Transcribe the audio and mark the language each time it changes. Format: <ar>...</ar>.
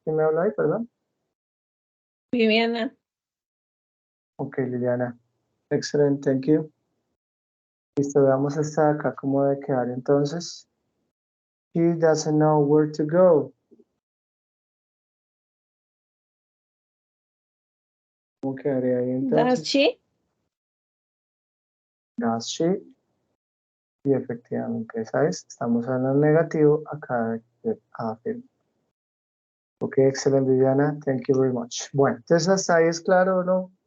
<es>¿Quién me habla ahí, perdón? Viviana.</es> <en>Ok, Liliana. Excellent, thank you.</en> <es>Listo, veamos esta de acá, cómo debe quedar entonces.</es> <en>He doesn't know where to go.</en> <es>¿Cómo quedaría ahí entonces?</es> <en>Does she? Does she?</en> <es>Y efectivamente, esa es. Estamos hablando negativo, acá de afirmativo. Ok, excelente, Viviana.</es> <en>Thank you very much.</en> <es>Bueno, entonces hasta ahí es claro, ¿no?</es>